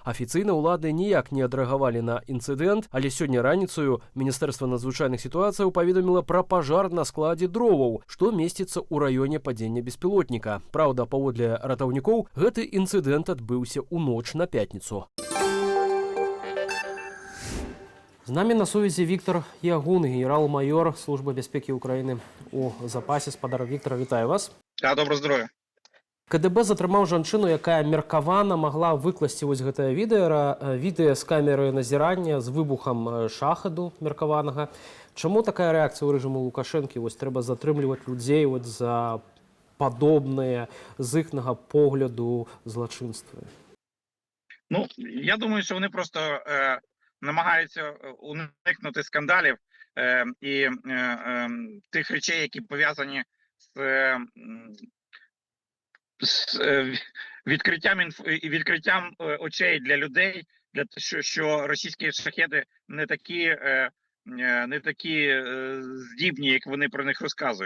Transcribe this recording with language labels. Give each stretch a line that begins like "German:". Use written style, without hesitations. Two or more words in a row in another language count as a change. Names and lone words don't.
Belarusian: Афіцыйна ўлады ніяк не адрэагавалі на інцыдэнт, але сёння раніцаю Міністэрства надзвычайных сітуацыяў паведаміла пра пажар на складзе дроваў, што месціцца ў раёне падзення беспілотніка. Праўда, паводле ратаўнікоў, гэты інцыдэнт адбыўся у ноч на пятніцу. З намі на сувязі Віктор Ягун, генерал-майор Службы бяспекі Украіны у запасе. Спадар Віктор, вітаю вас.
Ukrainian: Доброго здоров'я.
Belarusian: КДБ затрымаў жанчыну, якая меркавана магла выкласці вось гэтае відэа з камеры назірання з выбухам шахеду меркаванага. Чаму такая рэакцыя ў рэжыму Лукашэнкі? Вось трэба затрымліваць людзей за падобныя з іхнага погляду злачынствы.
Ukrainian: Ну, я думаю, що вони просто намагаються уникнути скандалів і тих речей, які пов'язані з відкриттям очей для людей, що російські шахеди не такі здібні, як вони про них розказують.